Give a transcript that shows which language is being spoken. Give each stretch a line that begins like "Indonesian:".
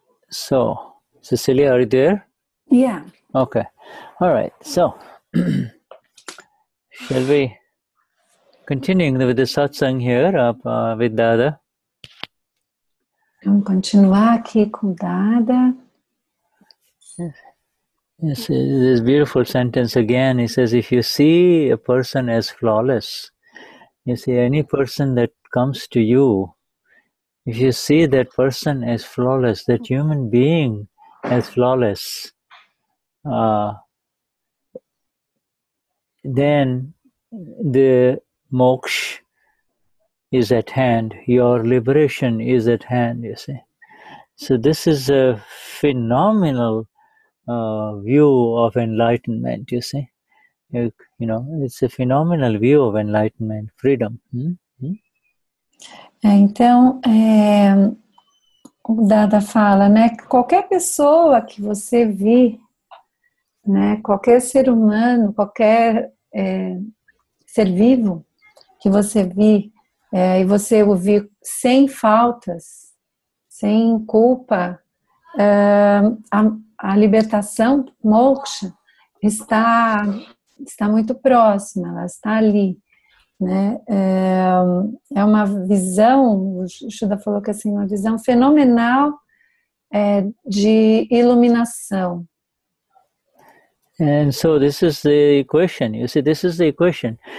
English: So, Cecilia, are you there? Yeah. Okay. All right. So, shall we continuing with the satsang here with Dada?
Portuguese: Vamos continuar aqui com Dada.
English: Yes, this beautiful sentence again. He says, if you see a person as flawless, you see any person that comes to you, if you see that person as flawless, that human being as flawless, then the moksha is at hand, your liberation is at hand, you see. So this is a phenomenal view of enlightenment, you see. You know, it's a phenomenal view of enlightenment, freedom.
Portuguese: Então, o Dada fala, né, que qualquer pessoa que você vê, né, qualquer ser humano, qualquer ser vivo que você vê, e você o vê sem faltas, sem culpa, a libertação, moksha, está muito próxima, ela está ali, né? É uma visão, o Shuddha falou que assim, uma visão fenomenal de iluminação.
English: And so this is the equation. You see, this is the equation.